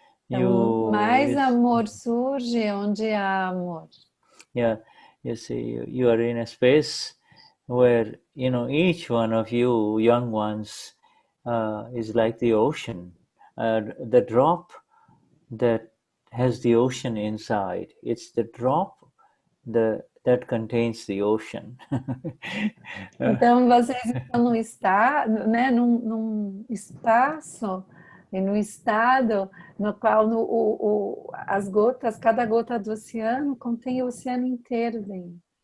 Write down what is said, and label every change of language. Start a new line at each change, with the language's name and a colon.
Portuguese: Então, mais amor surge onde há amor.
English: Yeah, you see, you are in a space where, you know, each one of you young ones is like the ocean, the drop that has the ocean inside. It's the drop that contains the ocean.
Portuguese: Então, vocês estão num estado, né, num espaço e num estado no qual as gotas, cada gota do oceano contém o oceano inteiro dentro.